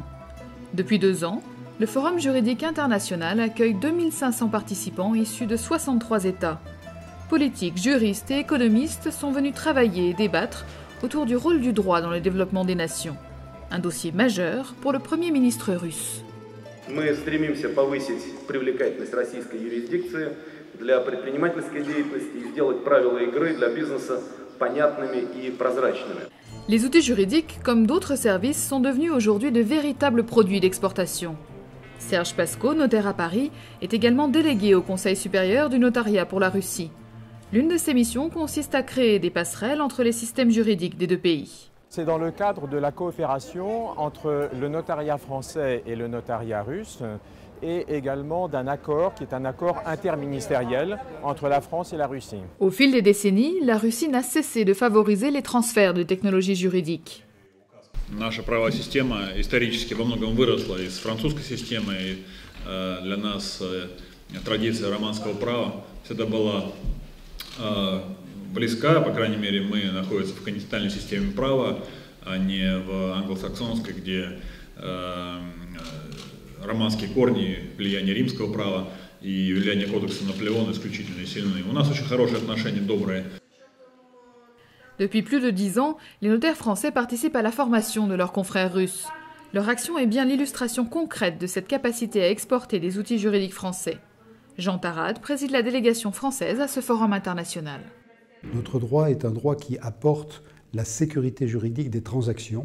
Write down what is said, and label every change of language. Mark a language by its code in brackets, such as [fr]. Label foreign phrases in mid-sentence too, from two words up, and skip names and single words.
[fr] Depuis 2 ans, le Forum juridique international accueille 2500 participants issus de 63 États. Politiques, juristes et économistes sont venus travailler et débattre autour du rôle du droit dans le développement des nations. Un dossier majeur pour le Premier ministre russe. [ru] Мы стремимся повысить привлекательность российской юрисдикции для предпринимательской деятельности и сделать правила игры для бизнеса понятными и прозрачными. [fr] Les outils juridiques, comme d'autres services, sont devenus aujourd'hui de véritables produits d'exportation. Serge Pasco, notaire à Paris, est également délégué au Conseil supérieur du notariat pour la Russie. L'une de ses missions consiste à créer des passerelles entre les systèmes juridiques des 2 pays. C'est dans le cadre de la coopération entre le notariat français et le notariat russe et également d'un accord qui est un accord interministériel entre la France et la Russie. Au fil des décennies, la Russie n'a cessé de favoriser les transferts de technologies juridiques. [ru] Наша правовая система исторически во многом выросла из французской системы. И для нас традиция романского права всегда была близка, по крайней мере, мы находимся в континентальной системе права, а не в англосаксонской, где романские корни, влияние римского права и влияние кодекса Наполеона исключительно сильны. У нас очень хорошие отношения, добрые. [fr] Depuis plus de 10 ans, les notaires français participent à la formation de leurs confrères russes. Leur action est bien l'illustration concrète de cette capacité à exporter des outils juridiques français. Jean Tarade préside la délégation française à ce forum international. Notre droit est un droit qui apporte la sécurité juridique des transactions.